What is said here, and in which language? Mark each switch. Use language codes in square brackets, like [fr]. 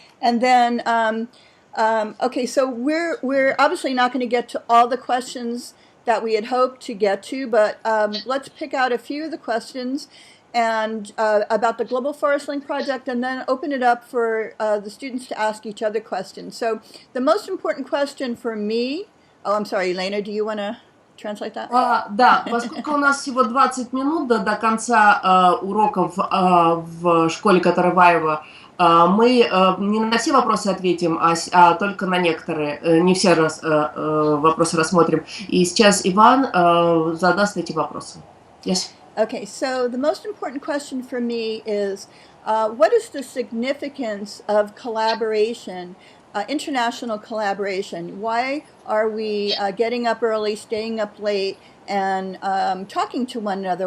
[en] And then, okay, so we're obviously not going to get to all the questions that we had hoped to get to, but let's pick out a few of the questions and about the Global Forest Link project, and then open it up for the students to ask each other questions. So the most important question for me, oh, I'm sorry, Elena, do you want to translate that? [ru] Да, поскольку у нас всего 20 минут до конца уроков в школе, которая в Айова, мы не на все вопросы ответим, а только на некоторые, не все вопросы рассмотрим. И сейчас Иван задаст эти вопросы. [en] Yes. Okay, so the most important question for me is, what is the significance of collaboration, international collaboration? Why are we getting up early, staying up late, and talking to one another?